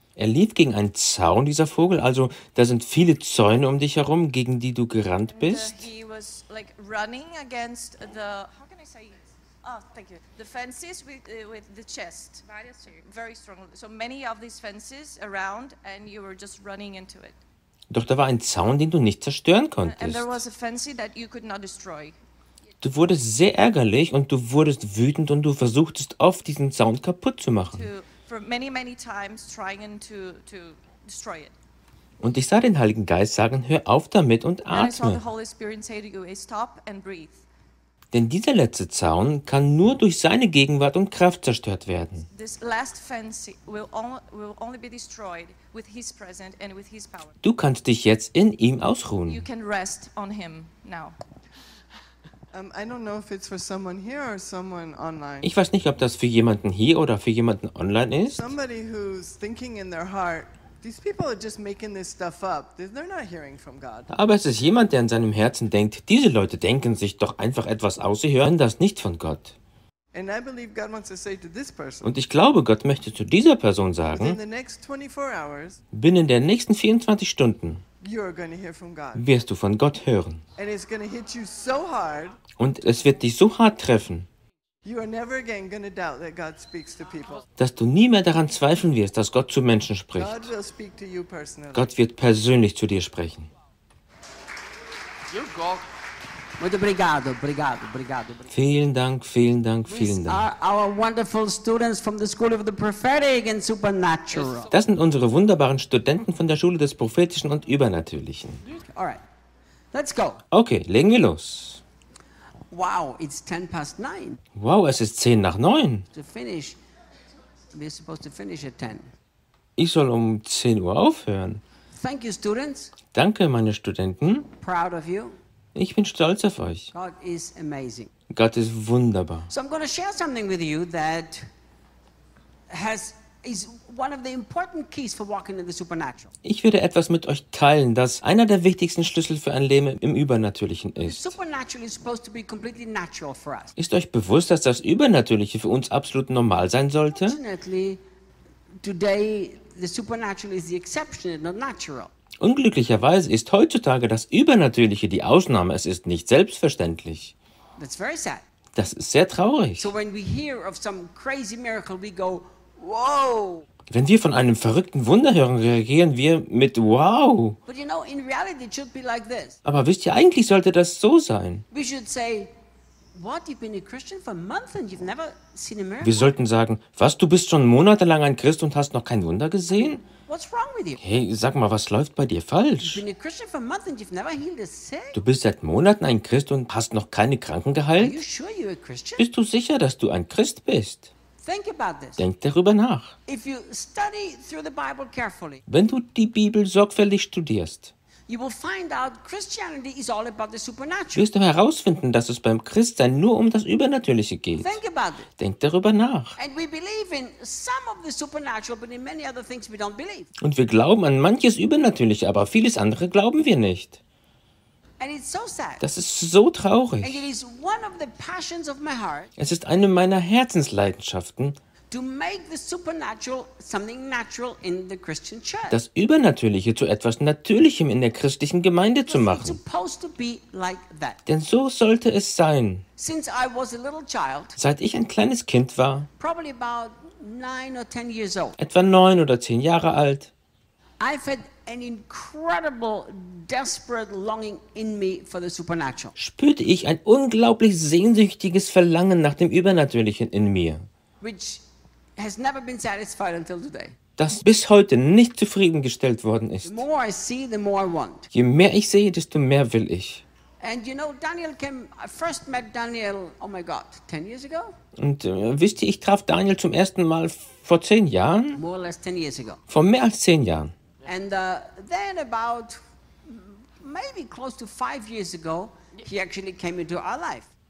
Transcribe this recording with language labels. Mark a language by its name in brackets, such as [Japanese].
[German] Er lief gegen einen Zaun, dieser Vogel, also da sind viele Zäune um dich herum, gegen die du gerannt bist. [English] He was like running against the, how can I say it? Oh, thank you. The fences with the chest. Very strong. So many of these fences around and you were just running into it. [German] Doch da war ein Zaun, den du nicht zerstören konntest. [English] And there was a fence that you could not destroy. [German] Du wurdest sehr ärgerlich und du wurdest wütend und du versuchtest oft diesen Zaun kaputt zu machen. [English] For many, many times trying to destroy it. [German] Und ich sah den Heiligen Geist sagen, hör auf damit und atme. [English] And I saw the Holy Spirit say to you, stop and breathe. [German] Denn dieser letzte Zaun kann nur durch seine Gegenwart und Kraft zerstört werden. [English] This last fence will only be destroyed with his presence and with his power. [German] Du kannst dich jetzt in ihm ausruhen. [English] You can rest on him now. I don't know if it's for someone here or someone online. [German] Ich weiß nicht, ob das für jemanden hier oder für jemanden online ist. [English] Somebody who's thinking in their heart, these people are just making this stuff up. They're not hearing from God. [German] Aber es ist jemand, der in seinem Herzen denkt, diese Leute denken sich doch einfach etwas aus, sie hören das nicht von Gott. [English] And I believe God wants to say to this person. [German] Und ich glaube, Gott möchte zu dieser Person sagen, [English] within the next 24 hours, [German] binnen der nächsten 24 Stunden [English] you're going to hear from God. [German] Wirst du von Gott hören. [English] And it's going to hit you so hard, [German] und es wird dich so hart treffen, [English] you are never again going to doubt that God speaks to people. [German] Dass du nie mehr daran zweifeln wirst, dass Gott zu Menschen spricht. [English] God will speak to you personally. [German] Gott wird persönlich zu dir sprechen. [English] You go. [Portuguese] Muito obrigado, obrigado, obrigado, obrigado. [German] Vielen Dank, vielen Dank, vielen Dank. [English] These are our wonderful students from the School of the Prophetic and Supernatural. [German] Das sind unsere wunderbaren Studenten von der Schule des Prophetischen und Übernatürlichen. [English] All right, let's go. [German] Okay, legen wir los. [English] Wow, it's 9:10. [German] Wow, es ist 9:10. [English] To finish, we're supposed to finish at 10. [German] Ich soll 10 Uhr aufhören. [English] Thank you, students. [German] Danke, meine Studenten. [English] Proud of you. [German] Ich bin stolz auf euch. [English] God is amazing. [German] Gott ist wunderbar. [English] So I'm going to share something with you that is one of the important keys for walking in the supernatural. [German] Ich werde etwas mit euch teilen, das einer der wichtigsten Schlüssel für ein Leben im Übernatürlichen ist. [English] Supernatural is supposed to be completely natural for us. [German] Ist euch bewusst, dass das Übernatürliche für uns absolut normal sein sollte? [English] Unfortunately, today the supernatural is the exception, not natural. [German] Unglücklicherweise ist heutzutage das Übernatürliche die Ausnahme, es ist nicht selbstverständlich. [English] That's very sad. [German] Das ist sehr traurig. [English] So when we hear of some crazy miracle, we go, whoa. [German] Wenn wir von einem verrückten Wunder hören, reagieren wir mit wow. [English] But you know, in reality it should be like this. [German] Aber wisst ihr, eigentlich sollte das so sein. [English] We should say, what, you've been a Christian for a month and you've never seen a miracle? [German] Wir sollten sagen, was, du bist schon monatelang ein Christ und hast noch kein Wunder gesehen? [English] What's wrong with you? [German] Hey, sag mal, was läuft bei dir falsch? [English] You've been a Christian for a month and you've never healed a sick? [German] Du bist seit Monaten ein Christ und hast noch keine Kranken geheilt? [English] Are you sure you're a Christian? [German] Bist du sicher, dass du ein Christ bist? [English] Think about this. [German] Denk darüber nach. [English] If you study through the Bible carefully, [German] wenn du die Bibel sorgfältig studierst, [English] you will find out Christianity is all about the supernatural. [German] Wirst du herausfinden, dass es beim Christsein nur um das Übernatürliche geht. [English] Think about it. [German] Denk darüber nach. [English] And we believe in some of the supernatural, but in many other things we don't believe. [German] Und wir glauben an manches Übernatürliche, aber vieles andere glauben wir nicht. [English] And it's so sad. [German] Das ist so traurig. [English] And it is one of the passions of my heart. [German] Es ist eine meiner Herzensleidenschaften. [English] To make the supernatural something natural in the Christian church. [German] Das Übernatürliche zu etwas Natürlichem in der christlichen Gemeinde zu machen. [English] It's supposed to be like that. [German] Denn so sollte es sein. [English] Since I was a little child, [German] seit ich ein kleines Kind war, [English] probably about 9 or 10 years old, [German] etwa 9 oder 10 Jahre alt, [English] I've had an incredible, desperate longing in me for the supernatural. [German] Spürte ich ein unglaublich sehnsüchtiges Verlangen nach dem Übernatürlichen in mir. [English] Which has never been satisfied until today. [German] Das bis heute nicht zufriedengestellt worden ist. [English] The more I see, the more I want. [German] Je mehr ich sehe, desto mehr will ich. [English] And you know, Daniel came, I first met Daniel, oh my God, 10 years ago? [German] Und wisst ihr, ich traf Daniel zum ersten Mal vor 10 Jahren. [English] More or less 10 years ago. [German] Vor mehr als 10 Jahren. [English] And then about maybe close to 5 years ago, he actually came into our life.